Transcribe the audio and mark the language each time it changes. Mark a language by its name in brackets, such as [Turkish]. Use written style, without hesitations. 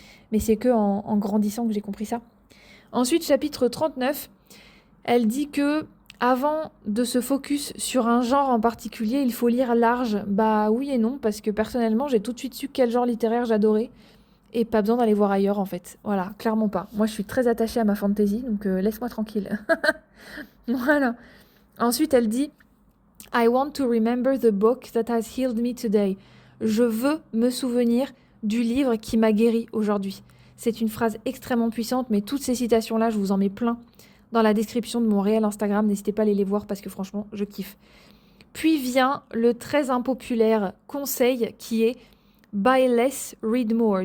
[French] Mais c'est que en grandissant que j'ai compris ça. Ensuite, chapitre 39, elle dit que avant de se focus sur un genre en particulier, il faut lire large. Bah oui et non, parce que personnellement, j'ai tout de suite su quel genre littéraire j'adorais. Et pas besoin d'aller voir ailleurs en fait. Voilà, clairement pas. Moi je suis très attachée à ma fantasy, donc laisse-moi tranquille. Voilà. Ensuite, elle dit [English] I want to remember the book that has healed me today. [French] Je veux me souvenir du livre qui m'a guéri aujourd'hui. C'est une phrase extrêmement puissante, mais toutes ces citations-là, je vous en mets plein dans la description de mon réel Instagram. N'hésitez pas à aller les voir parce que franchement, je kiffe. Puis vient le très impopulaire conseil qui est [English] Buy less, read more.